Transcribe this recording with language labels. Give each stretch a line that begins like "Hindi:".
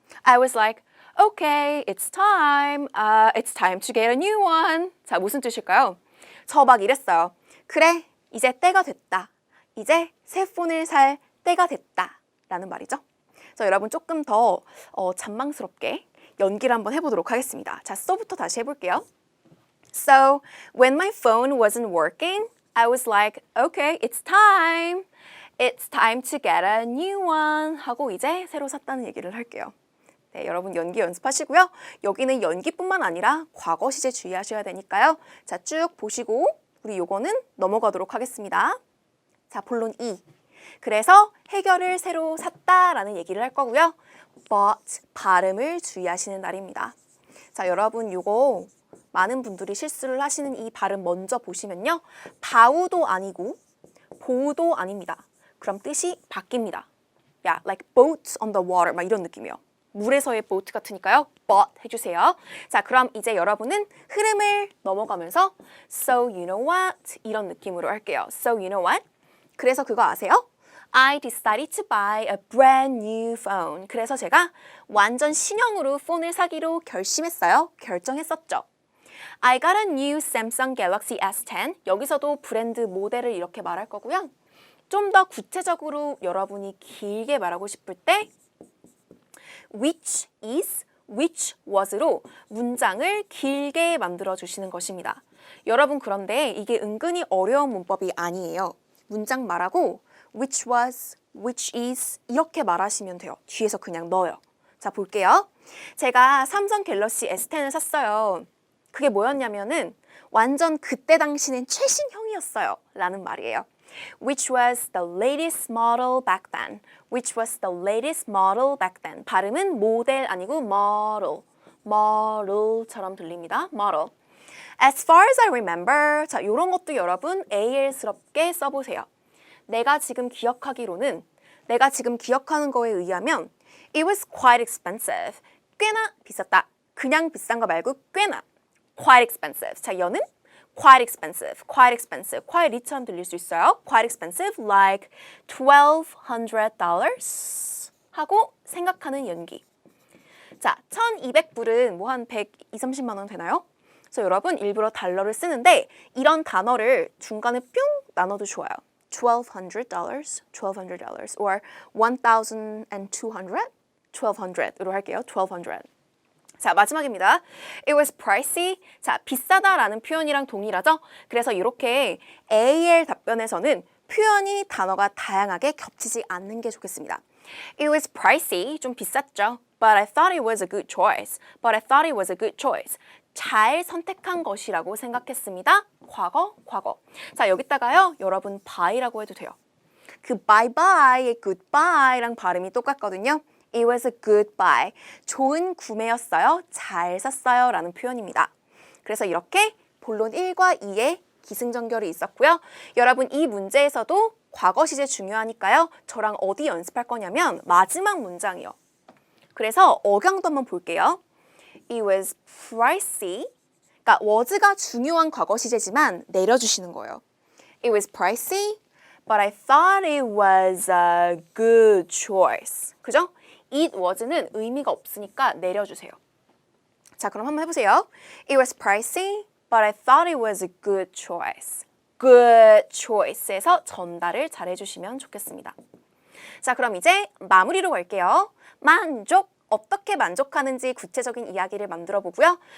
English: I was like, okay, it's time. It's time to get a new one.
Korean: 자, 무슨 뜻일까요? 저 막 이랬어요. 그래, 이제 때가 됐다. 이제 새 폰을 살 때가 됐다. 라는 말이죠. 그래서 여러분 조금 더 잔망스럽게 연기를 한번 해보도록 하겠습니다. 자, so부터 다시 해볼게요.
English: So, when my phone wasn't working, I was like, okay, it's time. It's time to get a new one.
Korean: 하고 이제 새로 샀다는 얘기를 할게요. 네, 여러분 연기 연습하시고요. 여기는 연기뿐만 아니라 과거 시제 주의하셔야 되니까요. 자, 쭉 보시고 우리 요거는 넘어가도록 하겠습니다. 자, 본론 2. 그래서 해결을 새로 샀다라는 얘기를 할 거고요. But 발음을 주의하시는 날입니다. 자, 여러분 요거 많은 분들이 실수를 하시는 이 발음 먼저 보시면요. 바우도 아니고 보우도 아닙니다. 그럼 뜻이 바뀝니다. 야,
English: like boat on the water
Korean: 막 이런 느낌이에요. 물에서의 boat 같으니까요. but 해주세요. 자, 그럼 이제 여러분은 흐름을 넘어가면서
English: so you know what
Korean: 이런 느낌으로 할게요.
English: So you know what?
Korean: 그래서 그거 아세요?
English: I decided to buy a brand new phone.
Korean: 그래서 제가 완전 신형으로 폰을 사기로 결심했어요. 결정했었죠.
English: I got a new Samsung Galaxy S10.
Korean: 여기서도 브랜드 모델을 이렇게 말할 거고요. 좀 더 구체적으로 여러분이 길게 말하고 싶을 때
English: which is, which was
Korean: 로 문장을 길게 만들어 주시는 것입니다. 여러분 그런데 이게 은근히 어려운 문법이 아니에요. 문장 말하고
English: which was, which is
Korean: 이렇게 말하시면 돼요. 뒤에서 그냥 넣어요. 자, 볼게요. 제가 삼성 갤럭시 S10을 샀어요. 그게 뭐였냐면은 완전 그때 당시는 최신형이었어요. 라는 말이에요.
English: Which was the latest model back then. Which was the latest model back then.
Korean: 발음은 모델 아니고 model. model처럼 들립니다.
English: model. As far as I remember.
Korean: 자, 이런 것도 여러분 AL스럽게 써보세요. 내가 지금 기억하기로는 내가 지금 기억하는 거에 의하면
English: It was quite expensive.
Korean: 꽤나 비쌌다. 그냥 비싼 거 말고 꽤나.
English: Quite expensive.
Korean: 자, 여는
English: quite expensive, quite expensive, quite
Korean: 리처럼 들릴 수 있어요.
English: Quite expensive, like $1,200
Korean: 하고 생각하는 연기. 자, 1,200불은 뭐 한 120, 30만 원 되나요? 그래서 여러분 일부러 달러를 쓰는데 이런 단어를 중간에 뿅 나눠도 좋아요. $1,200, $1,200 or 1,200, 1,200으로 할게요. 1,200. 자, 마지막입니다.
English: It was pricey.
Korean: 자, 비싸다라는 표현이랑 동일하죠? 그래서 이렇게 AL 답변에서는 표현이 단어가 다양하게 겹치지 않는 게 좋겠습니다.
English: It was pricey.
Korean: 좀 비쌌죠?
English: But I thought it was a good choice. But I thought it was a good choice.
Korean: 잘 선택한 것이라고 생각했습니다. 과거, 과거. 자, 여기다가요. 여러분 bye라고 해도 돼요. 그 bye-bye의 goodbye랑 발음이 똑같거든요.
English: It was a good buy.
Korean: 좋은 구매였어요. 잘 샀어요. 라는 표현입니다. 그래서 이렇게 본론 1과 2에 기승전결이 있었고요. 여러분 이 문제에서도 과거 시제 중요하니까요. 저랑 어디 연습할 거냐면 마지막 문장이요. 그래서 억양도 한번 볼게요.
English: It was pricey.
Korean: 그러니까 was가 중요한 과거 시제지만 내려주시는 거예요.
English: It was pricey, but I thought it was a good choice.
Korean: 그죠? It was는 의미가 없으니까 내려주세요. 자, 그럼 한번 해보세요.
English: It was pricey, but I thought it was a good choice.
Korean: Good choice에서 전달을 잘 해주시면 좋겠습니다. 자, 그럼 이제 마무리로 갈게요. 만족, 어떻게 만족하는지 구체적인 이야기를 만들어 보고요.